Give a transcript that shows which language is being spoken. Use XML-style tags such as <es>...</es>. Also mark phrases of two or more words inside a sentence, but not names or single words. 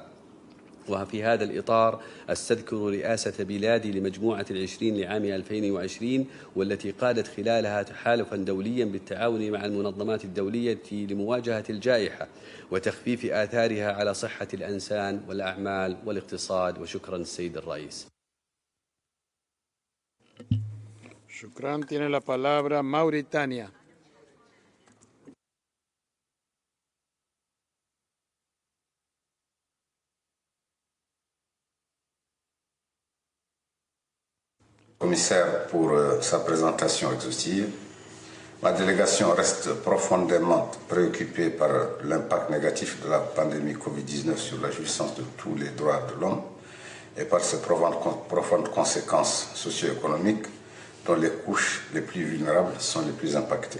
<ar>وفي هذا الإطار أستذكر رئاسة بلادي لمجموعة العشرين لعام 2020، والتي قادت خلالها تحالفا دوليا بالتعاون مع المنظمات الدولية لمواجهة الجائحة وتخفيف آثارها على صحة الإنسان والأعمال والاقتصاد. وشكرا السيد الرئيس. شكرا.</ar> <es>Tiene la palabra Mauritania.</es> <fr>Commissaire pour sa présentation exhaustive. Ma délégation reste profondément préoccupée par l'impact négatif de la pandémie Covid-19 sur la jouissance de tous les droits de l'homme et par ses profondes conséquences socio-économiques dont les couches les plus vulnérables sont les plus impactées.</fr>